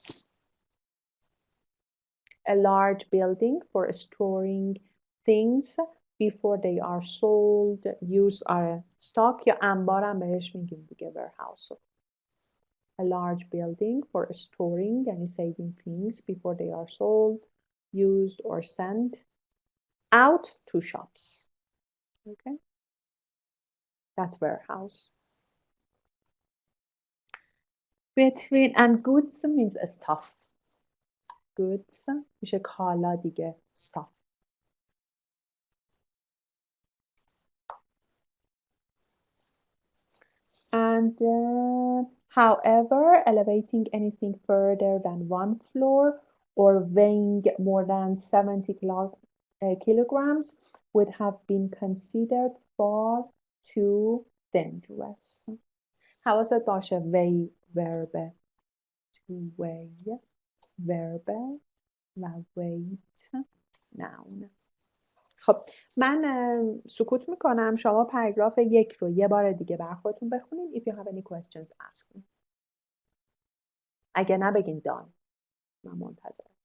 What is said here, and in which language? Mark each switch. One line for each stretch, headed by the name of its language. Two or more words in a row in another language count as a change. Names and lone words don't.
English: A large building for storing things before they are sold, used or stock
Persian: یا انبارم بهش میگیم دیگه
English: warehouse. A large building for storing یعنی saving things before they are sold, used or sent out to shops. Okay? That's warehouse. Between and goods means stuff.
Persian: Goods میشه کالا دیگه stuff.
English: And however, elevating anything further than one floor or weighing more than 70 kilograms would have been considered far too dangerous.
Persian: حواست باشه
English: weigh verb to weigh verb و weight noun.
Persian: خب من سکوت میکنم شما پاراگراف 1 رو یه بار دیگه بر خودتون بخونید.
English: If you have any questions ask me.
Persian: اگه نه بگین done. من منتظرم.